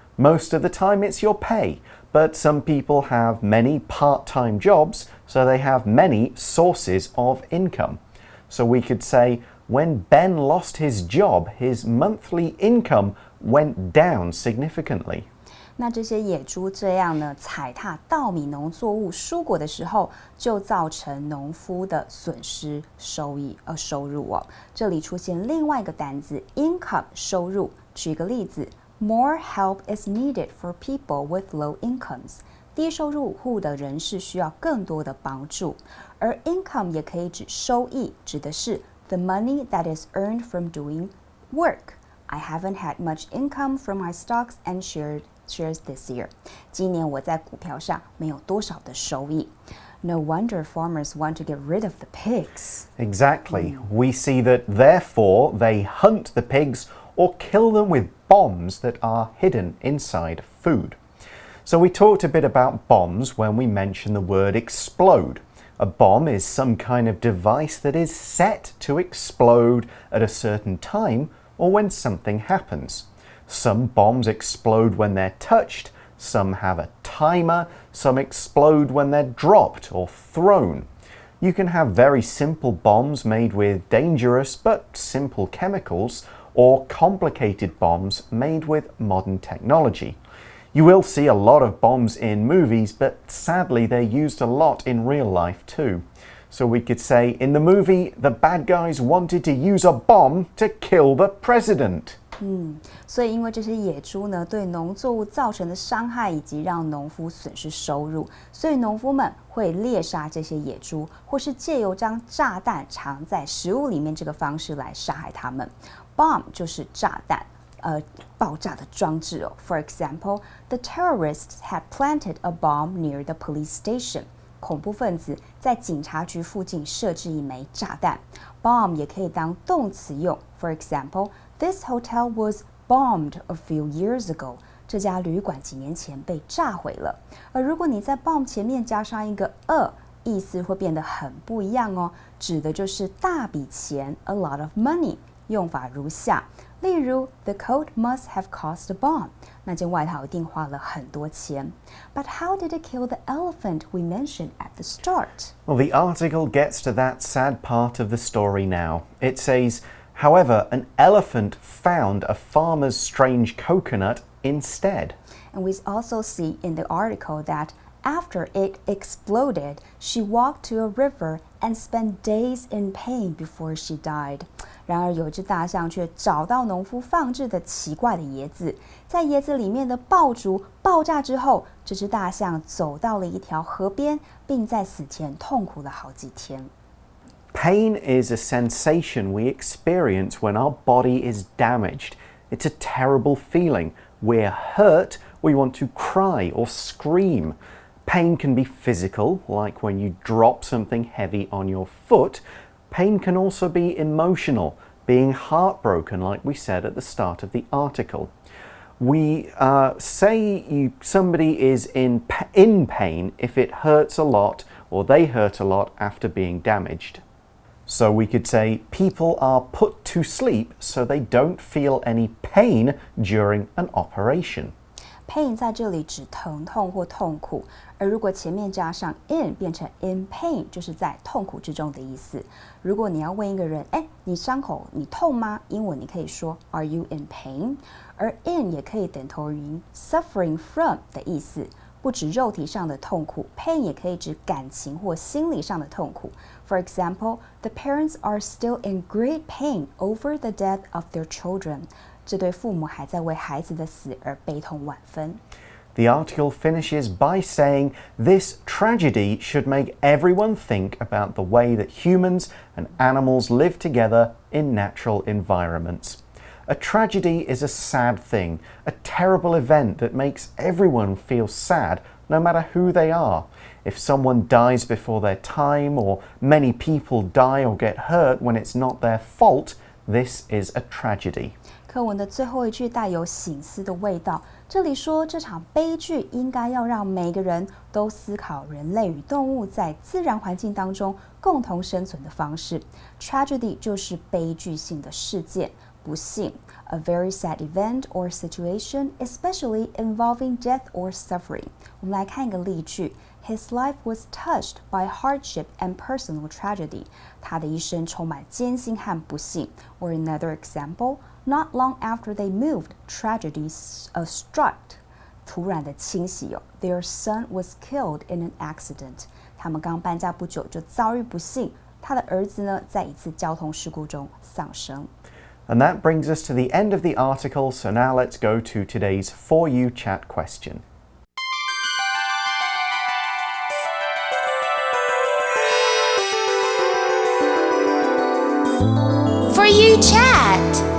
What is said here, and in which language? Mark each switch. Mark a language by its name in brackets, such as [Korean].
[English] Most of the time it's your pay, but some people have many part-time jobs, so they have many sources of income. So we could say, when Ben lost his job, his monthly income went down significantly. [Chinese] 那这些野猪这样呢，踩踏稻米、农作物、蔬果的时候，就造成农夫的损失收入哦。这里出现另外一个单字 income 收入。举个例子 [English] ，More help is needed for people with low incomes. [Chinese] 低收入户的人士需要更多的帮助。而 income 也可以指收益，指的是 [English] the money that is earned from doing work. I haven't had much income from my stocks and shares this year. [Chinese] 今年我在股票上没有多少的收益。 [English] No wonder farmers want to get rid of the pigs. Exactly. We see that therefore they hunt the pigs or kill them with bombs that are hidden inside food. So we talked a bit about bombs when we mentioned the word explode. A bomb is some kind of device that is set to explode at a certain time or when something happens. Some bombs explode when they're touched, some have a timer, some explode when they're dropped or thrown. You can have very simple bombs made with dangerous but simple chemicals, or complicated bombs made with modern technology. You will see a lot of bombs in movies, but sadly they're used a lot in real life too. So we could say, in the movie, the bad guys wanted to use a bomb to kill the president. [Chinese] 所以因为这些野猪呢，对农作物造成的伤害以及让农夫损失收入，所以农夫们会猎杀这些野猪，或是借由将炸弹藏在食物里面这个方式来杀害它们。 Bomb 就是炸弹。爆炸的装置哦。 [English] For example, the terrorists had planted a bomb near the police station. [Chinese] 恐怖分子在警察局附近设置一枚炸弹。 Bomb 也可以当动词用。 [English] For example, this hotel was bombed a few years ago. [Chinese] 这家旅馆几年前被炸毁了。而如果你在 bomb 前面加上一个意思会变得很不一样哦，指的就是大笔钱 ， [English] a lot of money。 [Chinese] 用法如下。例如 [English] ，The coat must have cost a bomb. [Chinese] 那件外套一定花了很多钱。 [English] But how did it kill the elephant we mentioned at the start? Well, the article gets to that sad part of the story now. It says, however, an elephant found a farmer's strange coconut instead. And we also see in the article that after it exploded, she walked to a river and spent days in pain before she died. 然而有一只大象却找到农夫放置的奇怪的椰子，在椰子里面的爆竹爆炸之后，这只大象走到了一条河边，并在死前痛苦了好几天。 Pain is a sensation we experience when our body is damaged. It's a terrible feeling. We're hurt, we want to cry or scream. Pain can be physical, like when you drop something heavy on your foot. Pain can also be emotional, being heartbroken, like we said at the start of the article. We say somebody is in pain if it hurts a lot or they hurt a lot after being damaged. So we could say people are put to sleep so they don't feel any pain during an operation. [Chinese] Pain 在这里指疼痛或痛苦，而如果前面加上 in 变成 in pain， 就是在痛苦之中的意思。如果你要问一个人，你伤口你痛吗？英文你可以说 [English] Are you in pain？ [Chinese] 而 in 也可以等同于 [English] suffering from [Chinese] 的意思。不止肉体上的痛苦 ，pain 也可以指感情或心理上的痛苦。 [English] For example, the parents are still in great pain over the death of their children. [Chinese] 这对父母还在为孩子的死而悲痛万分。 [English] The article finishes by saying this tragedy should make everyone think about the way that humans and animals live together in natural environments. A tragedy is a sad thing, a terrible event that makes everyone feel sad, no matter who they are. If someone dies before their time, or many people die or get hurt when it's not their fault, this is a tragedy. [Chinese] 课文的最后一句带有省思的味道，这里说这场悲剧应该要让每个人都思考人类与动物在自然环境当中共同生存的方式。 Tragedy 就是悲剧性的事件。不幸 [English] a very sad event or situation, especially involving death or suffering. [Chinese] 我们来看一个例句 [English] His life was touched by hardship and personal tragedy. [Chinese] 他的一生充满艰辛和不幸。 [English] Or another example, not long after they moved, tragedy struck. [Chinese] 突然的侵袭 [English] Their son was killed in an accident. [Chinese] 他们刚搬家不久就遭遇不幸，他的儿子呢，在一次交通事故中丧生。 [English] And that brings us to the end of the article, so now let's go to today's For You chat question. For You chat.